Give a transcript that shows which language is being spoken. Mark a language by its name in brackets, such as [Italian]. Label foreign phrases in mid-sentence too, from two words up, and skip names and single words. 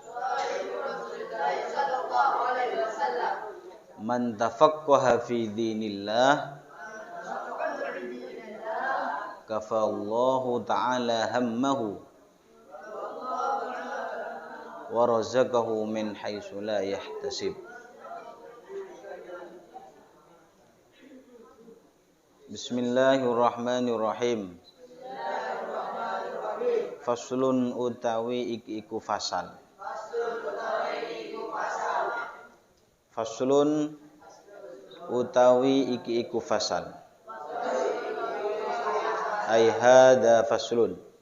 [Arabic] من تفقه في دين الله كفى الله تعالى همه ورزقه من حيث لا يحتسب بسم الله الرحمن الرحيم faslun [Javanese] utawi iku fasal [Arabic] faslun [Javanese] utawi iku fasal [Arabic] أي هذا فصل